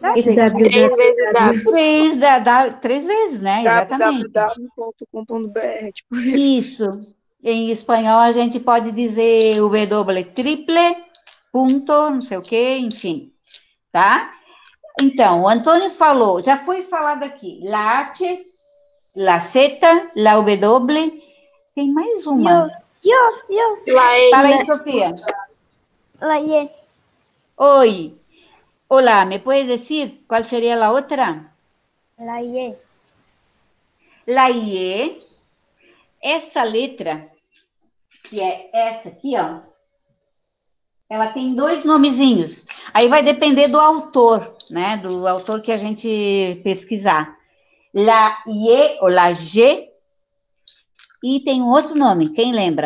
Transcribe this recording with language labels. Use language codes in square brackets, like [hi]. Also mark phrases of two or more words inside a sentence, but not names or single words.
[pt] 3 vezes W. Três vezes, né? Exatamente. www.com.br, tipo isso. Isso. Em espanhol, a gente pode dizer [es] W triple, [pt] ponto, não sei o quê, enfim, tá? Então, o Antônio falou, já foi falado aqui, [es] la H, la Z, la W, [pt] tem mais uma. [es] Yo. [pt] Fala aí, Laex. Sofia. [es] La Y. [pt] Oi. [es] Olá, ¿me puedes decir cuál sería la otra? La Y. La I, [pt] essa letra, que é essa aqui, ó, ela tem dois nomezinhos. Aí vai depender do autor, né? Do autor que a gente pesquisar. [es] La I [pt] ou [es] la G, [pt] e tem um outro nome, quem lembra?